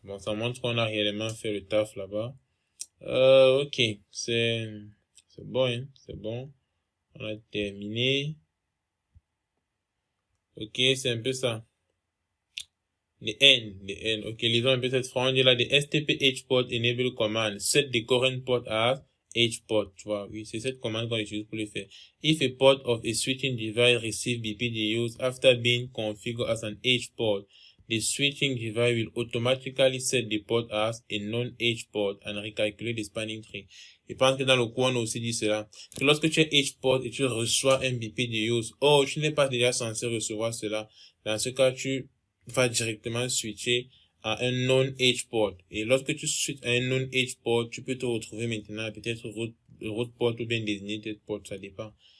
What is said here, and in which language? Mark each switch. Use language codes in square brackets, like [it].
[fr] Bon, ça montre qu'on a réellement fait le taf là-bas. Ok, c'est bon, hein, c'est bon. On a terminé. Ok, c'est un peu ça. Les N. Ok, lisons un peu cette phrase. On dit là, [en] the STP H-port enable command. Set the current port as H-port. [fr] Tu vois, oui, c'est cette commande qu'on utilise pour le faire. [en] If a port of a switching device receive BPDUs after being configured as an H-port, the switching device will automatically set the port as a non-H-port and recalculate the spanning tree. [fr] Je pense que dans le cours, on a aussi dit cela. Que lorsque tu es H-port et tu reçois un BPDUs, tu n'es pas déjà censé recevoir cela. Dans ce cas, tu va directement switcher à un non-edge port. Et lorsque tu switches à un non-edge port, tu peux te retrouver maintenant peut-être root port ou bien designated port, ça dépend.